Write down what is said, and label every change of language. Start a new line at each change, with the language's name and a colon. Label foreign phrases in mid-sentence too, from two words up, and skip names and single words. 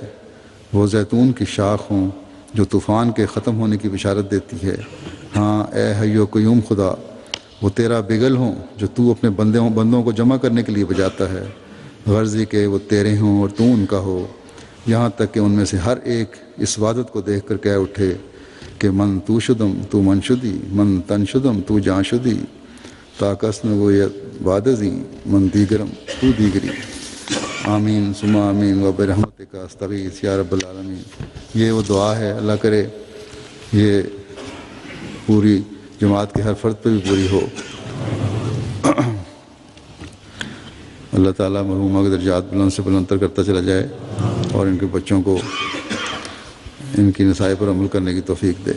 Urdu: وہ زیتون کی شاخ ہوں جو طوفان کے ختم ہونے کی بشارت دیتی ہے۔ ہاں اے حی و قیوم خدا، وہ تیرا بگل ہوں جو تو اپنے بندوں کو جمع کرنے کے لیے بجاتا ہے، غرضی کہ وہ تیرے ہوں اور تو ان کا ہو، یہاں تک کہ ان میں سے ہر ایک اس وحدت کو دیکھ کر کہہ اٹھے کہ
Persian: من تو شدم تو من شدی، من تن شدم تو جان شدی، تاکس میں وہ وادزی من دیگرم تو دیگری۔
Arabic: آمین ثم آمین و برحمتک استغیث یا رب العالمین۔
Urdu: یہ وہ دعا ہے، اللہ کرے یہ پوری جماعت کے ہر فرد پہ بھی پوری ہو۔ اللہ تعالیٰ مرحومہ کے درجات بلند سے بلندتر کرتا چلا جائے اور ان کے بچوں کو ان کی نصائح پر عمل کرنے کی توفیق دے۔